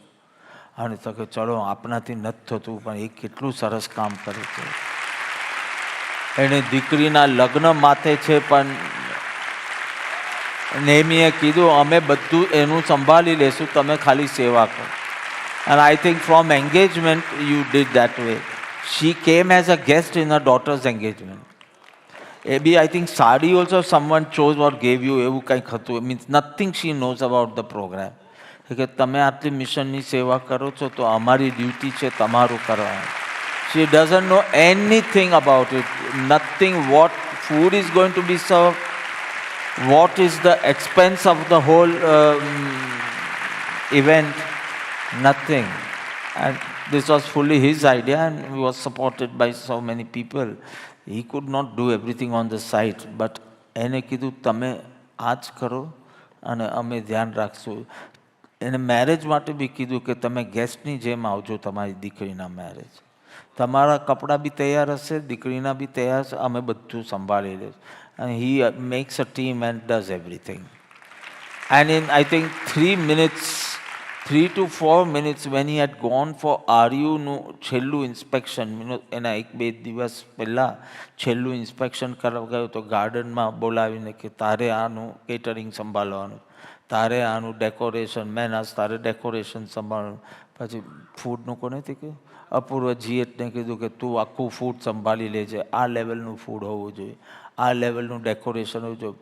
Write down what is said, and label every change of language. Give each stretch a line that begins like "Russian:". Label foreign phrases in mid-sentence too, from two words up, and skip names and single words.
Gujarati: અને તો કે ચલો આપણાથી નથી થતું, પણ એ કેટલું સરસ કામ કરે છે. એને દીકરીના લગ્ન માથે છે, પણ નેમીએ કીધું અમે બધું એનું સંભાળી લેશું, તમે ખાલી સેવા કરો.
English: And I think from engagement, you did that way. She came as a guest in her daughter's engagement. Maybe I think Sadi also someone chose or gave you
Gujarati: એવું કંઈક હતું.
English: Means nothing she knows about the program.
Gujarati: કે તમે આટલી મિશનની સેવા કરો છો તો અમારી ડ્યુટી છે તમારું કરવાનું.
English: She doesn't know anything about it. Nothing what food is going to be served, what is the expense of the whole event, nothing. And this was fully his idea and he was supported by so many people. He could not do everything on the site, but
Gujarati: એને કીધું તમે આ જ કરો અને અમે ધ્યાન રાખશું. એને મેરેજ માટે બી કીધું કે તમે ગેસ્ટની જેમ આવજો તમારી દીકરીના મેરેજ. તમારા કપડાં બી તૈયાર હશે, દીકરીના બી તૈયાર હશે, અમે બધું સંભાળી લઈશું.
English: And he makes a team and does everything. And in I think 3 to 4 minutes when he had gone for
Gujarati: RU નું છેલ્લું ઇન્સ્પેક્શન, એના 1-2 દિવસ પહેલાં છેલ્લું ઇન્સ્પેક્શન કરવા ગયો તો ગાર્ડનમાં બોલાવીને કે તારે આનું કેટરિંગ સંભાળવાનું, તારે આનું ડેકોરેશન, મહેનત તારે ડેકોરેશન સંભાળવાનું. પછી ફૂડનું કોને તે કહ્યું, અપૂર્વ જીએટને કીધું કે તું આખું ફૂડ સંભાળી લેજે, આ લેવલનું ફૂડ હોવું જોઈએ, આ લેવલનું ડેકોરેશન હોવું જોઈએ.